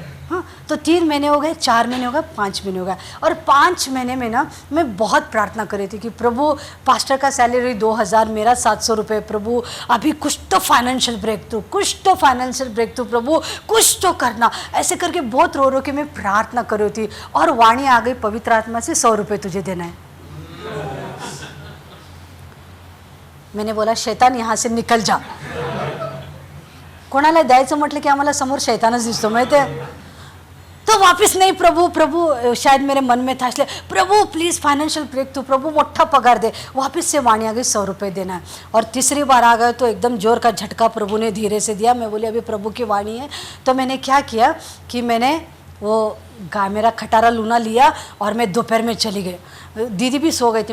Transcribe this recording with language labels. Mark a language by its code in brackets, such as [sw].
[hi] हाँ, तो 3 महीने हो गए, 4 महीने हो गए, 5 महीने हो गए, और 5 महीने में ना मैं बहुत प्रार्थना कर रही थी कि प्रभु पास्टर का सैलरी 2000, मेरा 700 रुपये, प्रभु अभी कुछ तो फाइनेंशियल ब्रेक थ्रू, प्रभु कुछ तो करना। ऐसे करके बहुत रो रो के मैं प्रार्थना कर रही थी, और वाणी आ गई पवित्र आत्मा से, 100 रुपये तुझे देना है। मैंने बोला शैतान यहाँ से निकल जा। [mr] कोणाला द्यायचं म्हटलं की आम्हाला समोर शैतानच दिसतो माहिती आहे। [hi] तो वापस नहीं, प्रभु शायद मेरे मन में था, इसलिए प्रभु प्लीज़ फाइनेंशियल ब्रेक थ्रू, प्रभु मोटा पगार दे। वापस से वाणी आ गई 100 रुपये देना है, और तीसरी बार आ गए तो एकदम जोर का झटका प्रभु ने धीरे से दिया। मैं बोली अभी प्रभु की वाणी है। तो मैंने क्या किया कि मैंने वो मेरा खटारा लूना लिया, और मैं दोपहर में चली गई। दीदी भी सो गई थी।